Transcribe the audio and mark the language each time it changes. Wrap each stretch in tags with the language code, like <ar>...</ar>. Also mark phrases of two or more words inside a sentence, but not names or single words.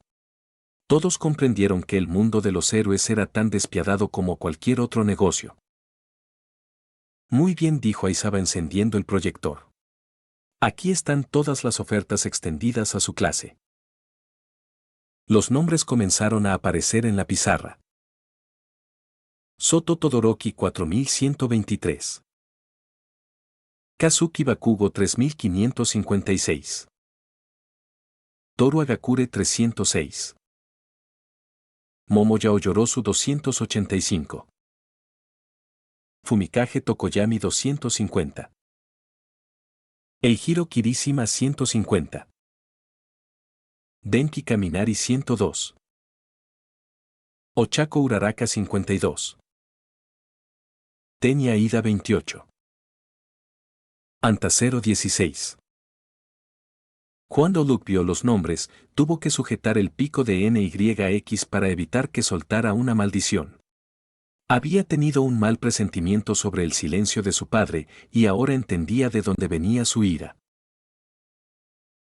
<es>Todos comprendieron que el mundo de los héroes era tan despiadado como cualquier otro negocio. Muy bien, dijo Aizawa encendiendo el proyector. Aquí están todas las ofertas extendidas a su clase. Los nombres comenzaron a aparecer en la pizarra. Soto Todoroki 4123. Kazuki Bakugo 3556. Toru Agakure 306. Momo Yaoyorosu 285. Fumikage Tokoyami 250. Eijiro Kirishima 150. Denki Kaminari 102. Ochako Uraraka 52. Tenya Ida 28. Antacero 16. Cuando Luke vio los nombres, tuvo que sujetar el pico de NYX para evitar que soltara una maldición. Había tenido un mal presentimiento sobre el silencio de su padre y ahora entendía de dónde venía su ira.</es>